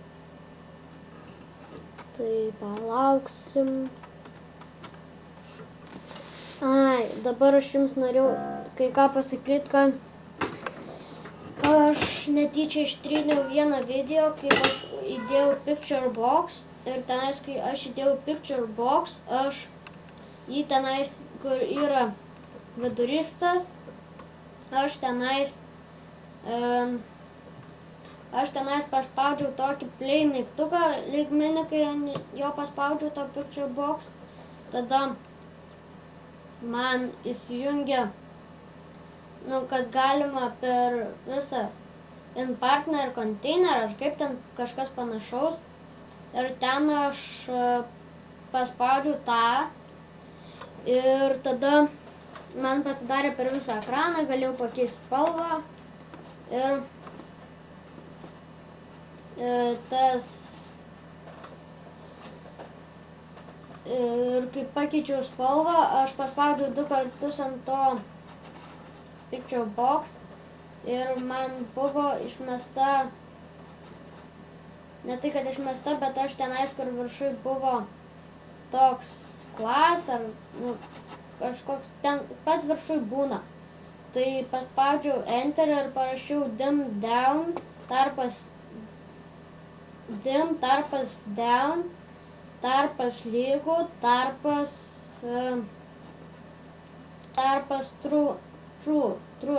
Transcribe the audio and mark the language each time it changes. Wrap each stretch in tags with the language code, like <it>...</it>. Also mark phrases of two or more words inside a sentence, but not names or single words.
<lt>Tai palauksim. Ai, dabar aš jums norėjau kai ką pasakyti, kad aš netyčia ištryniau vieną video, kai aš įdėjau</lt> <en>picture box.</en> <lt>Ir tenais, kai aš įdėjau</lt> <en>picture box,</en> <lt>aš jį tenais, kur yra viduristas, aš tenais paspaudžiau tokį play mygtuką, lygmenį, kai jo paspaudžiau to</lt> <en>picture box,</en> <lt>tada man įsijungia, kad galima per visą</lt> <en>in partner container,</en> <lt>ar kaip ten kažkas panašaus, ir ten aš paspaudžiau tą. Ir tada man pasidarė per visą ekraną, galėjau pakeisti spalvą ir kai pakeičiau spalvą, aš paspaudžiau 2 kartus ant to</lt> <en>picture box</en> <lt>ir man buvo išmesta, ne tai kad išmesta, bet aš tenais, kur viršui buvo toks klas ar kažkoks, ten pats viršui būna. Tai paspaudžiau enter ir parašiau</lt> <en>dim down,</en> <lt>tarpas dim, tarpas down, tarpas lygų, tarpas true.</lt>